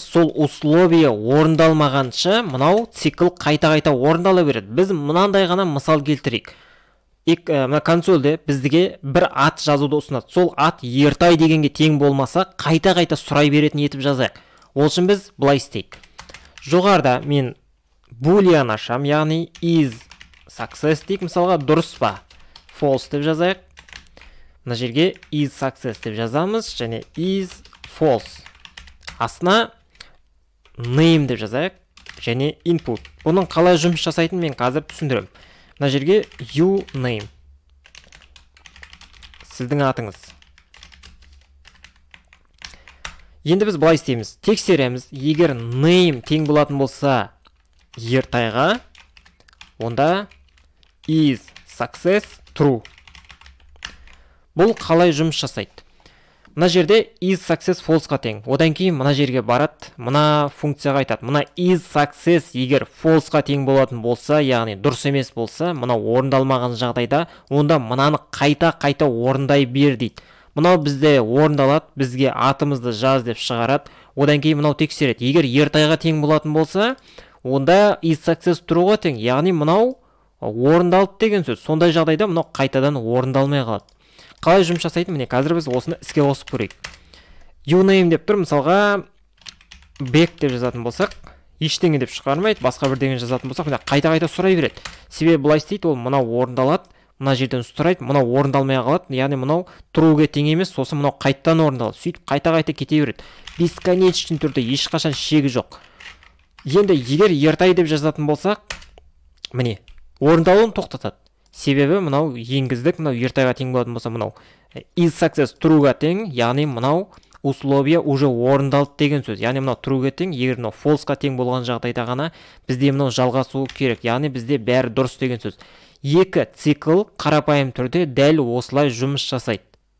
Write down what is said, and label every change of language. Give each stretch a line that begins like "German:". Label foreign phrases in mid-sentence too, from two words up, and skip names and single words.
Kazakh: Сол условие орындалмағанша мынау цикл қайта-қайта орындала береді. Біз мынандай ғана мысал келтірейік. Мына консольде біздіге бір ат жазуды ұсынады. Сол ат ертай дегенге тең болмаса, қайта-қайта сұрай беретін етіп жазайық. Ол үшін біз былай істейік. Жоғарда мен boolean ашам, яғни
English: is success
Kazakh: дейік. Мысалға дұрыс па? False деп жазайық. Мына жерге
English: is success
Kazakh: деп жазамыз, және
English: is false.
Kazakh: Астына name деп жазайық, және input. Бұның қалай жұмыс жасайтын мен қазір түсіндірем. Мына жерге
English: you name.
Kazakh: Сіздің атыңыз. Енді біз былай істейміз. Тексереміз. Егер name тең болатын болса ертайға, онда
English: is success true.
Kazakh: Бұл қалай жұмыс жасайды? Мына жерде
English: is success
Kazakh: false-ға тең. Одан кейін мына жерге барады, мына функцияға айтады. Мына
English: is success
Kazakh: егер false-ға тең болатын болса, яғни дұрыс емес болса, мына орындалмаған жағдайда, онда мынаны қайта орындай бер дейді. Мынау бізде орындалады, бізге атымызды жаз деп шығарады. Одан кейін мынау тексереді. Егер ертайға тең болатын болса, онда
English: is success true-
Kazakh: ға тең. Яғни мынау орындалды деген сөз. Сондай жағдайда мынау қайтадан орындалмай қалады. Қалай жұмыс жасайды? Міне қазір біз осыны іске қосып көрейік. Uname деп тұр, мысалға back деп жазатын болсақ, ештеңе деп шығармайды, басқа бірдеңе жазатын болсақ, міне қайта сұрай береді. Себебі былай істейді, ол мынау орындалады, мына жерден сұрайды, мынау орындалмай қалады, яғни мынау true'ге тең емес, сосын мынау қайтадан орындалады. Сөйтіп қайта кете береді. Бесконечный түрде ешқашан шегі жоқ. Енді егер ертай деп жазатын болсақ, міне орындалуын тоқтатады. Себебі мынау енгіздік, мынау ертайға тең болатын болса, мынау
English: is success true'ға
Kazakh: тең, яғни мынау
Russian: условия уже
Kazakh: орындалды деген сөз. Яғни мынау true'ға тең, егер мынау false'ға тең болған жағдайда ғана бізде мынау жалғасуы керек. Яғни бізде бәрі дұрыс деген сөз. Екі цикл қарапайым түрде дәл осылай жұмыс жасайды.